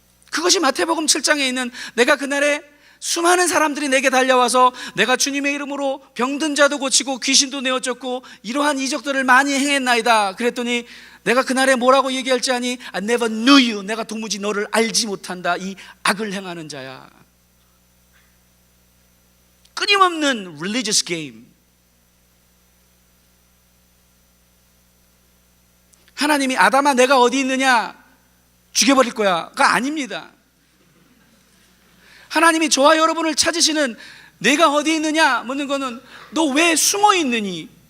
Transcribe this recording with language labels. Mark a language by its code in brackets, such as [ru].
[ko] 그것이 마태복음 7장에 있는 내가 그날에 수많은 사람들이 내게 달려와서 내가 주님의 이름으로 병든 자도 고치고 귀신도 내어쫓고 이러한 이적들을 많이 행했나이다. 그랬더니 내가 그날에 뭐라고 얘기할지 아니? [en] I never knew you. [ko] 내가 도무지 너를 알지 못한다. 이 악을 행하는 자야. 끊임없는 [en] religious game. [ko] 하나님이 아담아 내가 어디 있느냐? 죽여버릴 거야가 아닙니다. 하나님이 저와 여러분을 찾으시는 내가 어디 있느냐 묻는 거는 너 왜 숨어 있느니?